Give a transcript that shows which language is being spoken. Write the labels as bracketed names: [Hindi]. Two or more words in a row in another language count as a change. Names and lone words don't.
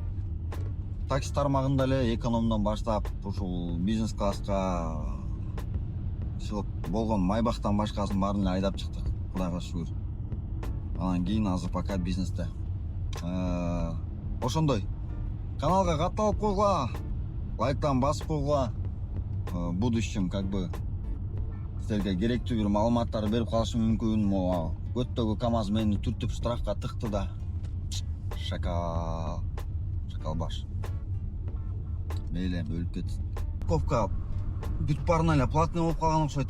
[Kyrgyz] Такси тармагында эле экономдон баштап ушул бизнес класска чыгып болгон Майбахтан башкасын баарын эле айдап чыктык. Кудайга шүгүр. Анан кийин азыр пока бизнесте. Ошондой. Каналга катталып койгула, лайктан басып койгула. [Russian] Будущем как бы [Kyrgyz] силерге керектүү бир маалыматтар берип калышым мүмкүн. Көттөгү КамАЗ мени түртүп штрафка тыкты да. Шакал баш. Мейле өлүп кетсин. Парковка бүт барына эле платный болуп калган окшойт.